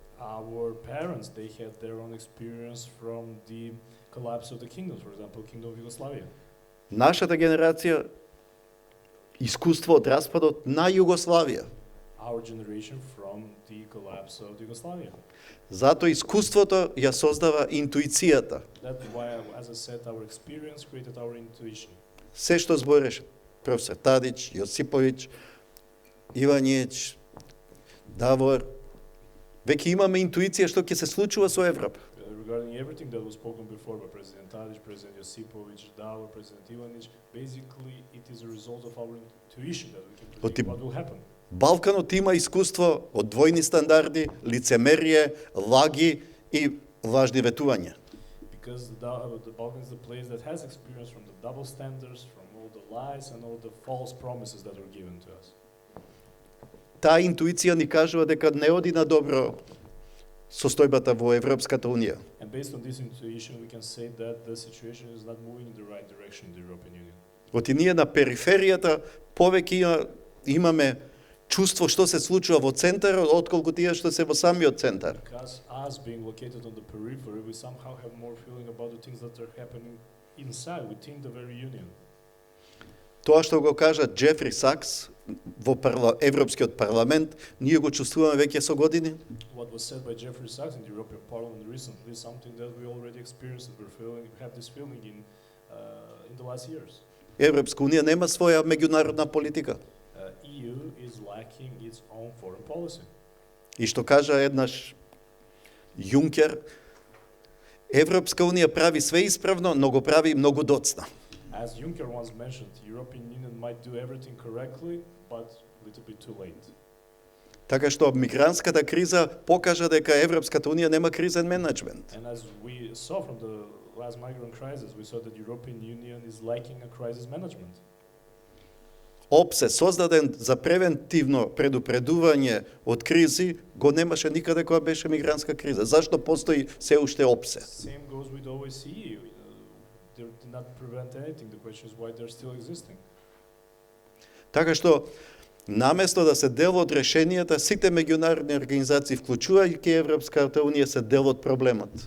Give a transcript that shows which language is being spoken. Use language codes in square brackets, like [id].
[en] Our parents, they had their own experience from the collapse of the kingdoms, for example, Kingdom of Yugoslavia. [mk] Нашата генерација искуство од распадот на Југославија. [en] Our generation from the collapse of Yugoslavia. [mk] Затоа искуството ја создава интуицијата. [en] That's why, as I said, our experience created our intuition. [mk] Се што збореше професор Тадич, Јосиповиќ, Иванијич, Давор, веќе имаме интуиција што ќе се случува со Европа. [en] Regarding everything that was spoken before by President Tadic, President Josipovic, Davor, President Ivanić, basically it is a result of our intuition that we can predict what will happen. [mk] Балканот има искуство од двојни стандарди, лицемерие, лаги и лажни ветувања. [en] Because the Balkans is the place that has experience from the double standards, from all the lies and all the false promises that were given to us. [mk] Таа интуиција ни кажува дека не оди на добро состојбата во Европската Унија. [en] And based on this intuition, we can say that the situation is not moving in the right direction in the European Union. [mk] Оти ние на периферијата повеќе имаме чувство што се случува во центарот, отколку тие што се во самиот центар. [en] Because us being located on the periphery, we somehow have more feeling about the things that are happening inside, within the very union. [mk] Тоа што го кажа Джефри Сакс во Европскиот парламент, ние го чувствуваме веќе со години. [en] What was said by Jeffrey Sachs in the European Parliament recently is something that we already experienced, that we have this feeling in the last years. [mk] Европска Унија нема своја меѓународна политика. [en] EU is lacking its own foreign policy. [mk] И што кажа еднаш Јункер, Европска Унија прави све исправно, но го прави многу доцна. [en] As Juncker once mentioned, the European Union might do everything correctly, but a little bit too late. [mk] Така што мигрантската криза покажа дека Европската Унија нема кризен менеджмент. [en] And as we saw from the last migrant crisis, we saw that the European Union is lacking a crisis management. [mk] ОПСЕ, создаден за превентивно предупредување од кризи, го немаше никаде кога беше мигрантска криза. Зашто постои се уште ОПСЕ? [en] Same goes with OSCE. They did not prevent anything. The question is why they're still existing. [mk] Така што, наместо да се дел од решенијата, сите меѓународни организации, вклучувајќи Европската Унија, се дел од проблемот.